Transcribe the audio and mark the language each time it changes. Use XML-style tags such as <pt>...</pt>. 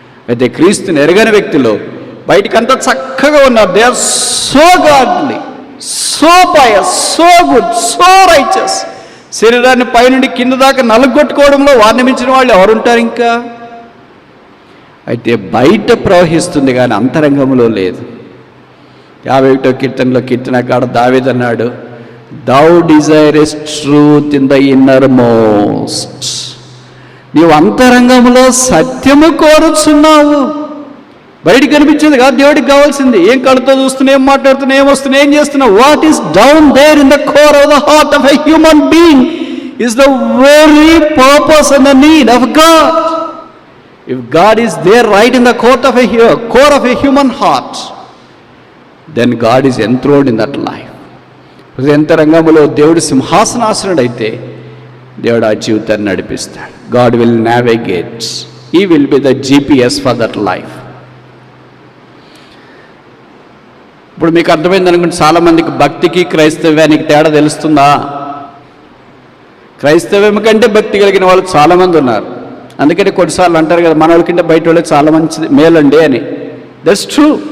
<te>అయితే క్రీస్తుని ఎరగని వ్యక్తిలో బయటికంతా చక్కగా ఉన్నారు.</te> <en>They are so godly, so pious, so good, so righteous.</en> <te>శరీరాన్ని పైనుండి కింద దాకా నలుగొట్టుకోవడంలో వారిని మించిన వాళ్ళు ఎవరుంటారు ఇంకా? అయితే బయట ప్రవహిస్తుంది కానీ అంతరంగంలో లేదు. 51వ కీర్తనలో కీర్తనకాడు దావీదు అన్నాడు,</te> <en>thou desirest truth in the innermost.</en> <te>నీవు అంతరంగంలో సత్యము కోరుచున్నావు. బయటికి కనిపించేది కాదు దేవుడికి కావాల్సింది. ఏం కళ్ళతో చూస్తున్నా, ఏం మాట్లాడుతున్నా, ఏం వస్తున్నా, ఏం చేస్తున్నావు?</te> <en>What is down there in the core of the heart of a human being is the very purpose and the need of God. If God is there right in the core of a human heart,</en> <te>then God is enthroned in that life. హృదయంతరంగంలో దేవుడు సింహాసనాసనుడైతే దేవుడు ఆ జీవితాన్ని నడిపిస్తాడు.</te> <en>God will navigate. He will be the GPS for that life.</en> <te>ఇప్పుడు మీకు అర్థమైంది అనుకుంటే చాలామందికి భక్తికి క్రైస్తవ్యానికి తేడా తెలుస్తుందా? క్రైస్తవ్యం కంటే భక్తి కలిగిన వాళ్ళు చాలామంది ఉన్నారు. అందుకని కొన్నిసార్లు అంటారు కదా, మన వాళ్ళకంటే బయట వాళ్ళకి చాలా మంచిది మేలండి అని.</te> <en>That's true.</en>